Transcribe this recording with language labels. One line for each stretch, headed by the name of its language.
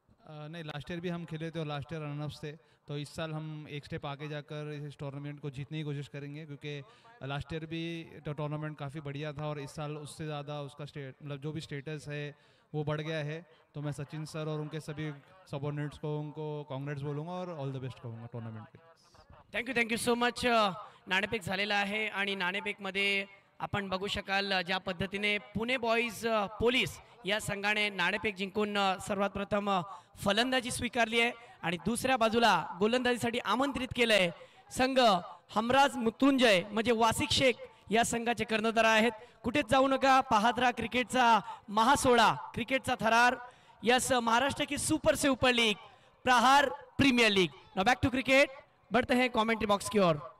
Hindi: नहीं, last year भी हम खेले थे और लास्ट ईयर रनअप्स थे. तो इस साल हम एक स्टेप आगे जाकर इस टूर्नामेंट को जीतने की कोशिश करेंगे क्योंकि लास्ट ईयर भी टूर्नामेंट काफ़ी बढ़िया था और इस साल उससे ज़्यादा उसका मतलब जो भी स्टेटस है वो बढ़ गया है. तो मैं सचिन सर और उनके सभी सबॉर्डिनेट्स को उनको कांग्रेट्स बोलूँगा और ऑल द बेस्ट कहूँगा टूर्नामेंट के.
English: Thank you so much.
Marathi: नाणेफेक झालेला आहे आणि नाणेफेकमध्ये आपण बघू शकाल ज्या पद्धतीने पुणे बॉईज पोलीस या संघाने नाणेफेक जिंकून सर्वात प्रथम फलंदाजी स्वीकारली आहे आणि दुसऱ्या बाजूला गोलंदाजीसाठी आमंत्रित केलंय संघ हमराज मृत्युंजय म्हणजे वासिक शेख या संघाचे कर्णधार आहेत. कुठेच जाऊ नका, पाहत राहा क्रिकेटचा महासोळा, क्रिकेटचा थरार. यस,
Hindi: महाराष्ट्र की सुपर से ऊपर लीग प्रहार premiere league.
English: now back to cricket,
Hindi: बढ़ते हैं कमेंट्री बॉक्स की ओर.